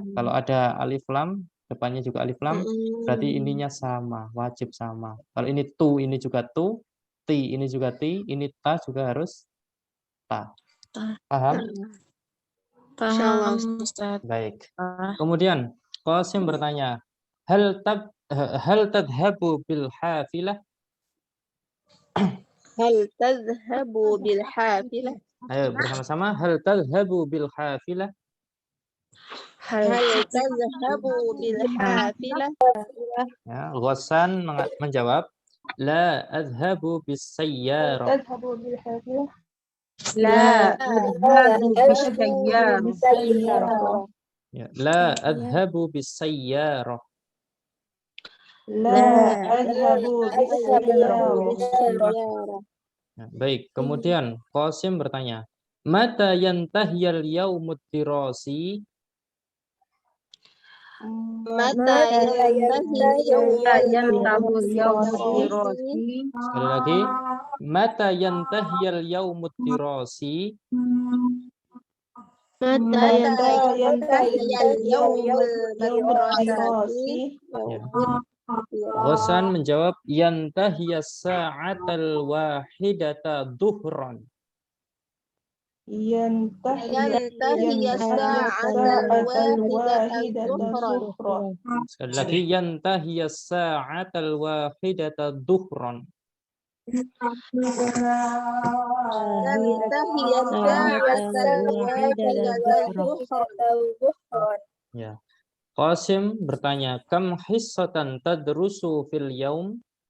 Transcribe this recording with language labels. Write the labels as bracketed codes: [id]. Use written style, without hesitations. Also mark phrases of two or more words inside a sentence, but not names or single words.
[id] Kalau ada alif lam, depannya juga alif lam, berarti ininya sama, wajib sama. Kalau ini tu, ini juga tu, ti, ini juga ti, ini ta juga harus ta. Paham? Insyaallah, Ustaz. Baik. Kemudian Qasim bertanya, [ar] هل تذهب بالحافلة? هل تذهب بالحافلة? [id] Ayo bersama-sama, [ar] هل تذهب بالحافلة? هل تذهب بالحافلة? [id] Ya, Ghassan menjawab, [ar] لا أذهب بالسيارة. تذهب بالحافلة La. [id] Ya, [ar] لا أذهب بالسيارة. لا أذهب بالسيارة [id] Ya, baik, kemudian Qasim bertanya, [ar] متى ينتهي اليوم الدراسي? Mata [id] Sekali lagi, [ar] متى ينتهي اليوم الدراسي? متى ينتهي اليوم يوم الدراسي [id] Ya. Ghassan menjawab, [ar] ينتهي الساعة الواحدة ظهرا. ينتهي الساعة الواحدة ظهرا. [id] Sekali lagi, [ar] ينتهي الساعة الواحدة ظهرا. [id] Ya. Qasim bertanya, [ar] كم حصة تدرس في اليوم?